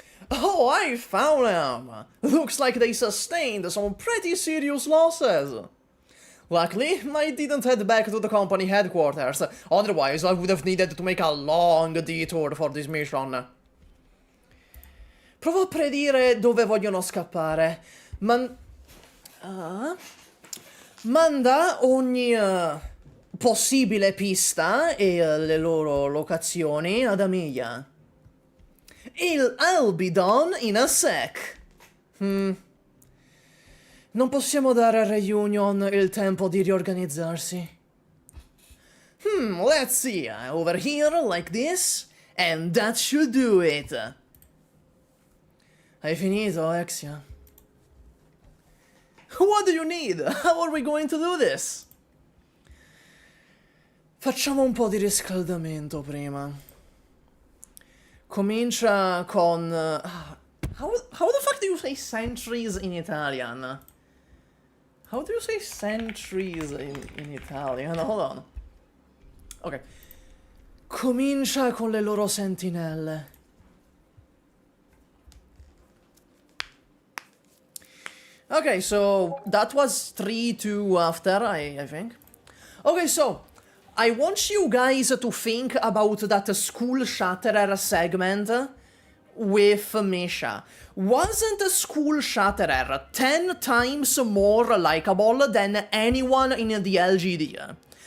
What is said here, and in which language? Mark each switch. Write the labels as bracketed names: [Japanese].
[English] Oh, I found them! Looks like they sustained some pretty serious losses. Luckily, I didn't head back to the company headquarters, otherwise I would have needed to make a long detour for this mission. [Italian] Provo a predire dove vogliono scappare. Manda ogni possibile pista e le loro locazioni ad Amiga. [English] I'll be done in a sec. [Italian] Non possiamo dare a Reunion il tempo di riorganizzarsi. [English] Let's see. Over here, like this, and that should do it. [Italian] Hai finito, Exia? [English] What do you need? How are we going to do this? [Italian] Facciamo un po' di riscaldamento prima. Comincia con... [English] how the fuck do you say centuries in Italian? How do you say centuries in Italian? Hold on. Ok. [Italian] Comincia con le loro sentinelle. [English] Okay, so that was 3-2 after, I think. Okay, so I want you guys to think about that Skullshatterer segment with Misha. Wasn't Skullshatterer 10 times more likable than anyone in the LGD?